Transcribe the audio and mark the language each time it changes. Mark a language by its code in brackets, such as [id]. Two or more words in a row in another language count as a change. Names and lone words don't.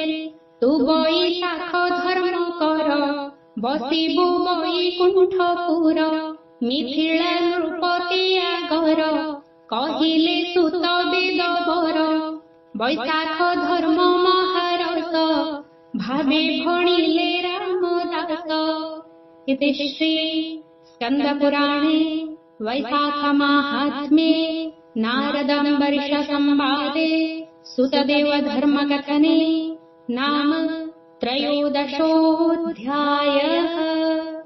[or] ତୁ ବୈଶାଖ ଧର୍ମ କର, ବସିବୁ ବୈକୁଣ୍ଠପୁର। ମିଥିଳା ନୃପତି ଆଗର, କହିଲେ ସୁତ ବେଦବର। ବୈଶାଖ ଧର୍ମ ମହାରସ, ଭାବେ ଭଣିଲେ ରାମଦାସ। [sa] इति श्री स्कंद पुराणे वैशाख माहात्म्ये नारदंबर्ष संवादे सुतदेव धर्म कथने नाम त्रयोदशोऽध्यायः।